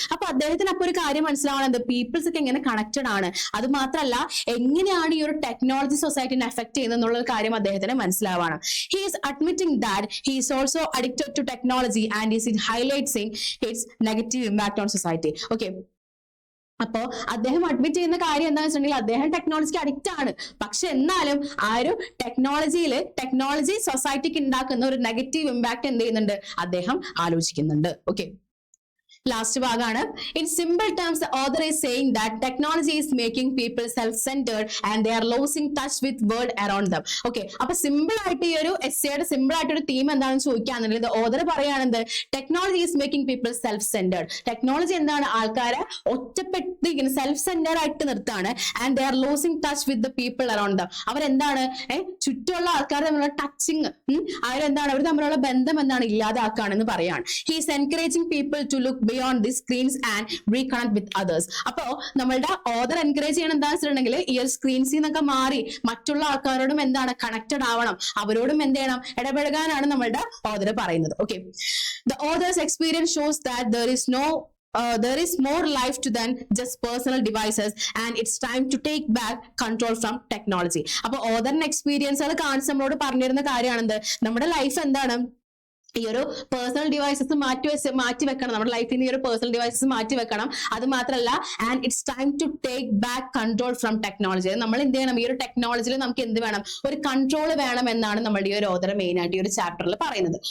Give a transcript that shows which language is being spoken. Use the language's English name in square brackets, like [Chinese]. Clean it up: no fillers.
[Malayalam] അപ്പൊ അദ്ദേഹത്തിന് അപ്പൊ ഒരു കാര്യം മനസ്സിലാവുന്നത് പീപ്പിൾസ് ഒക്കെ എങ്ങനെ കണക്റ്റഡ് ആണ്, അത് മാത്രമല്ല എങ്ങനെയാണ് ഈ ഒരു ടെക്നോളജി സൊസൈറ്റിനെ എഫക്ട് ചെയ്യുന്നത് എന്നുള്ള കാര്യം അദ്ദേഹത്തിന് മനസ്സിലാവാണ്. [English] he is admitting that he is also addicted to technology and is highlighting its negative impact on society. [Malayalam] Okay, അപ്പോ അദ്ദേഹം അഡ്മിറ്റ് ചെയ്യുന്ന കാര്യം എന്താണെന്ന് വെച്ചിട്ടുണ്ടെങ്കിൽ അദ്ദേഹം ടെക്നോളജിക്ക് അഡിക്റ്റ് ആണ്, പക്ഷെ എന്നാലും ആ ഒരു ടെക്നോളജി സൊസൈറ്റിക്ക് ഉണ്ടാക്കുന്ന ഒരു നെഗറ്റീവ് ഇമ്പാക്ട് എന്ത് ചെയ്യുന്നുണ്ട്, അദ്ദേഹം ആലോചിക്കുന്നുണ്ട്. ഓക്കെ, ലാസ്റ്റ് ഭാഗമാണ്. [English] In simple terms the author is saying that technology is making people self-centered and they are losing touch with world around them. [Malayalam] Okay, അപ്പൊ സിമ്പിൾ ആയിട്ട് ഈ ഒരു എസ്സേയുടെ സിമ്പിൾ ആയിട്ട് ഒരു തീം എന്താണെന്ന് ചോദിക്കുകയാണെന്നുണ്ടെങ്കിൽ author പറയുകയാണെന്ത്, [English] Technology is making people self centred. [Malayalam] Technology എന്താണ്, ആൾക്കാരെ ഒറ്റപ്പെട്ടിരിക്കുന്ന self centred ആയിട്ട് നിർത്താണ്. [English] And they are losing touch with the people around them. [Malayalam] അവരെന്താണ് ചുറ്റുമുള്ള ആൾക്കാർ തമ്മിലുള്ള ടച്ചിങ്, അവരെന്താണ് അവർ തമ്മിലുള്ള ബന്ധം എന്താണ് ഇല്ലാതാക്കുകയാണെന്ന് പറയാണ്. [English] He is encouraging people to look beyond these screens and reconnect with others. [Malayalam] അപ്പോ നമ്മളുടെ ഓതർ എൻകറേജ് ചെയ്യണം എന്താണെന്ന് വെച്ചിട്ടുണ്ടെങ്കിൽ ഈ ഒരു സ്ക്രീൻസിൽ നിന്നൊക്കെ മാറി മറ്റുള്ള ആൾക്കാരോടും എന്താണ് കണക്റ്റഡ് ആവണം, അവരോടും എന്ത് ചെയ്യണം, ഇടപഴകാനാണ് നമ്മളുടെ ഓതർ പറയുന്നത്. [English] Okay, the author's experience shows that there is more life to than just personal devices and it's time to take back control from technology. [Malayalam] അപ്പൊ ഓതറിന്റെ എക്സ്പീരിയൻസുകൾ കാണിച്ച് നമ്മളോട് പറഞ്ഞിരുന്ന കാര്യമാണെന്ത്, നമ്മുടെ ലൈഫ് എന്താണ്, ഈ ഒരു പേഴ്സണൽ ഡിവൈസസ് മാറ്റി വെക്കണം, നമ്മുടെ ലൈഫിൽ നിന്ന് ഈ ഒരു പേഴ്സണൽ ഡിവൈസസ് മാറ്റി വെക്കണം. അത് മാത്രമല്ല [English] And it's time to take back control from technology. [Malayalam] നമ്മൾ എന്ത് ചെയ്യണം, ഈ ഒരു ടെക്നോളജിയിൽ നമുക്ക് എന്ത് വേണം, ഒരു കൺട്രോൾ വേണം എന്നാണ് നമ്മുടെ ഈ ഒരു ഓതർ മെയിൻ ആയിട്ട് ഈ ഒരു ചാപ്റ്ററിൽ പറയുന്നത്.